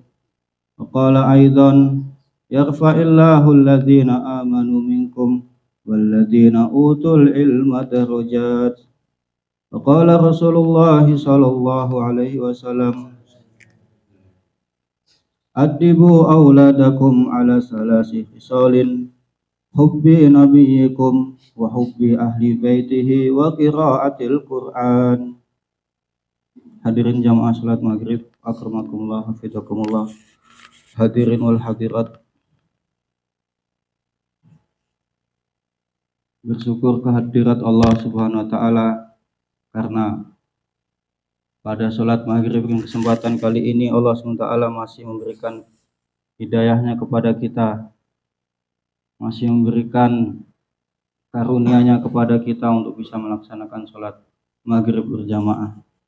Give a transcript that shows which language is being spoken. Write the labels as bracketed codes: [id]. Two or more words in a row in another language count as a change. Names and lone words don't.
[ar] وقال أيضا يرفع الله الذين آمنوا منكم والذين أوتوا العلم درجات. وقال رسول الله صلى الله عليه وسلم أدبوا أولادكم على ثلاث خصال حب نبيكم وحب أهل بيته وقراءة القرآن. [id] Hadirin jamaah salat maghrib, [ar] أكرمكم الله حفظكم الله. الحاضرين والحاضرات, [id] bersyukur kehadirat Allah [ar] سبحانه وتعالى [id] karena pada salat maghrib yang kesempatan kali ini Allah [ar] سبحانه وتعالى [id] masih memberikan hidayahnya kepada kita, masih memberikan karunia-Nya kepada kita untuk bisa melaksanakan salat maghrib berjamaah.